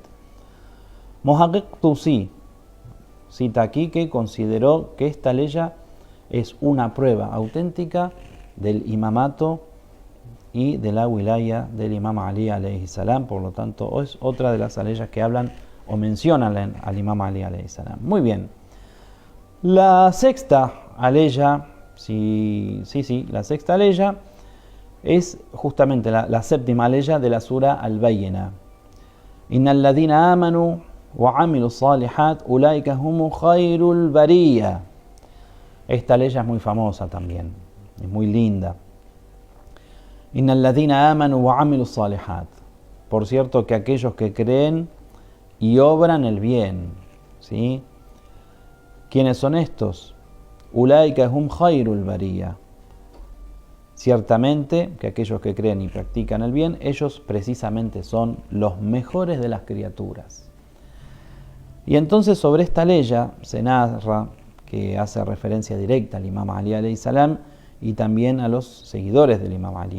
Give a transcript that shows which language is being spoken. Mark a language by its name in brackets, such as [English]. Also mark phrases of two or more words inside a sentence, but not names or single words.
[Spanish] Muhaqqiq Tusi cita aquí que consideró que esta ley es una prueba auténtica del imamato y de la wilaya del Imam Ali [Arabic] عليه السلام, [Spanish] por lo tanto es otra de las aleyas que hablan o mencionan al Imam Ali [Arabic] عليه السلام. [Spanish] Muy bien. La sexta aleya, la sexta aleya es justamente la séptima aleya de la sura Al-Bayyina. [Arabic] إن الذين آمنوا وعملوا الصالحات أولئك هم خير البرية. [Spanish] Esta aleya es muy famosa también, es muy linda. [Arabic] إن الذين آمنوا وعملوا الصالحات. [Spanish] Por cierto, que aquellos que creen y obran el bien, ¿sí? ¿Quiénes son estos? [Arabic] أولئك هم خير البرية. [Spanish] Ciertamente que aquellos que creen y practican el bien, ellos precisamente son los mejores de las criaturas. Y entonces sobre esta aleya se narra que hace referencia directa al Imam Ali [Arabic] عليه السلام [Spanish] y también a los seguidores del Imam Ali.